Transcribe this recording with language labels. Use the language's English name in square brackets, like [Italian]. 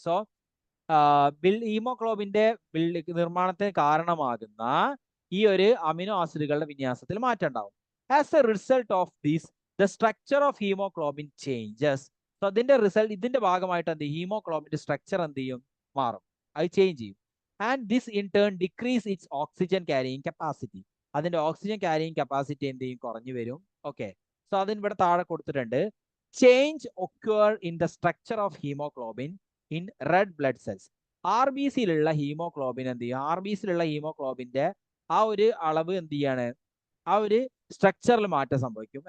[Malayalam] So ഹീമോഗ്ലോബിന്റെ നിർമ്മാണത്തിന് കാരണമാകുന്ന ഈ ഒരു അമിനോ ആസിഡുകളുടെ വിന്യാസത്തിൽ മാറ്റം ഉണ്ടാവും. [English] As a result of this the structure of hemoglobin changes. [Malayalam] So ഇതിന്റെ ഭാഗമായിട്ട് എന്ത് ഹീമോഗ്ലോബിന്റെ സ്ട്രക്ചർ എന്ത് ചെയ്യും, മാറും, അത് ചേഞ്ച് ചെയ്യും. [English] And this in turn decrease its oxygen carrying capacity. [Malayalam] അതിന്റെ ഓക്സിജൻ ക്യാരിയിങ് കപ്പാസിറ്റി എന്ത് ചെയ്യും, കുറഞ്ഞു വരും. ഓക്കെ. സോ അതിന് ഇവിടെ താഴെ കൊടുത്തിട്ടുണ്ട്. [English] Change occur in the structure of hemoglobin in red blood cells. [Malayalam] RBCയിലുള്ള haemoglobin എന്ത് ചെയ്യും, RBCയിലുള്ള ഹീമോഗ്ലോബിന്റെ ആ ഒരു അളവ് എന്ത് ചെയ്യാണ്, ആ ഒരു സ്ട്രക്ചറിൽ മാറ്റം സംഭവിക്കും.